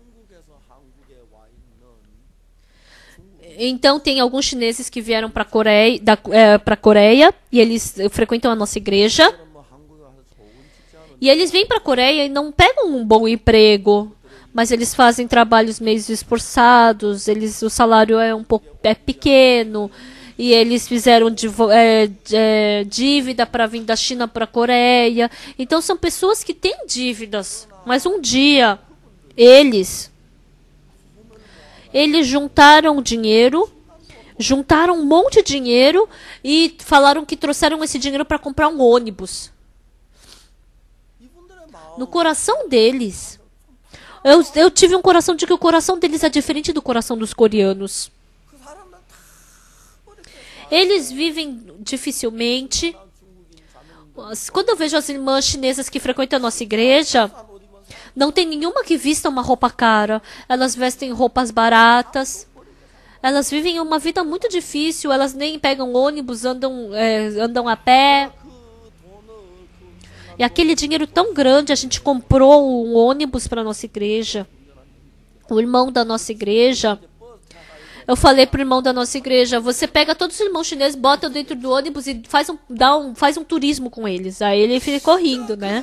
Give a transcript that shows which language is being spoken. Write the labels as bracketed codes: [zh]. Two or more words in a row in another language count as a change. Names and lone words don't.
[pt] Então tem alguns chineses que vieram para a Coreia e eles frequentam a nossa igreja. [ko] 뭐 한국에 와서 좋은 직장을 [pt] E eles vêm para a Coreia e não pegam um bom emprego, mas eles fazem trabalhos meio esforçados, o salário é pequeno, e eles fizeram dívida para vir da China para a Coreia. Então são pessoas que têm dívidas, mas um dia eles juntaram dinheiro, juntaram um monte de dinheiro e falaram que trouxeram esse dinheiro para comprar um ônibus. [ko] 이분들의 마음 [pt] No coração deles. Eu tive um coração de que o coração deles é diferente do coração dos coreanos. [ko] 그 사람들 다 [pt] Eles vivem dificilmente. Quando eu vejo as irmãs chinesas que frequentam a nossa igreja, não tem nenhuma que vista uma roupa cara. Elas vestem roupas baratas. Elas vivem uma vida muito difícil. Elas nem pegam ônibus, andam a pé. [ko] 그 돈을 그 [pt] E aquele dinheiro tão grande, a gente comprou um ônibus para nossa igreja. O irmão da nossa igreja, eu falei pro irmão da nossa igreja, você pega todos os irmãos chineses, bota dentro do ônibus e faz um turismo com eles. Aí ele ficou rindo, né?